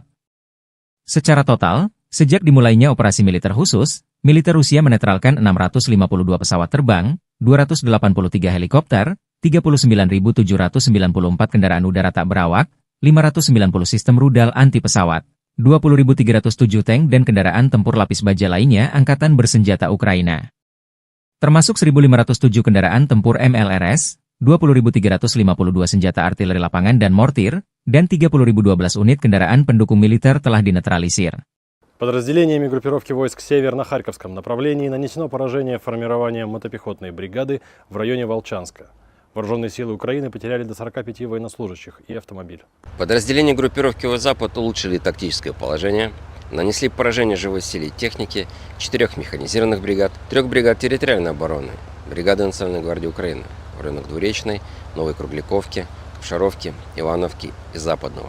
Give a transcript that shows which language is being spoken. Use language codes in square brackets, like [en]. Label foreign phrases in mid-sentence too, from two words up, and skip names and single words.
[id] Secara total, sejak dimulainya operasi militer khusus, militer Rusia menetralkan 652 pesawat terbang, 283 helikopter, 39.794 kendaraan udara tak berawak, 590 sistem rudal anti pesawat, 20.307 tank dan kendaraan tempur lapis baja lainnya Angkatan Bersenjata Ukraina. Termasuk 1.507 kendaraan tempur MLRS, 20.352 senjata artileri lapangan dan mortir, dan 30.012 unit kendaraan pendukung militer telah dinetralisir. [ru] Подразделениями группировки войск «Север» на Харьковском направлении нанесено поражение формированием мотопехотной бригады в районе Волчанска. Вооруженные силы Украины потеряли до 45 военнослужащих и автомобиль. Подразделения группировки «Запад» улучшили тактическое положение, нанесли поражение живой силе и техники 4 механизированных бригад, 3 бригад территориальной обороны, бригады Национальной гвардии Украины в районах Двуречной, Новой Кругляковки, Ковшаровки, Ивановки и Западного.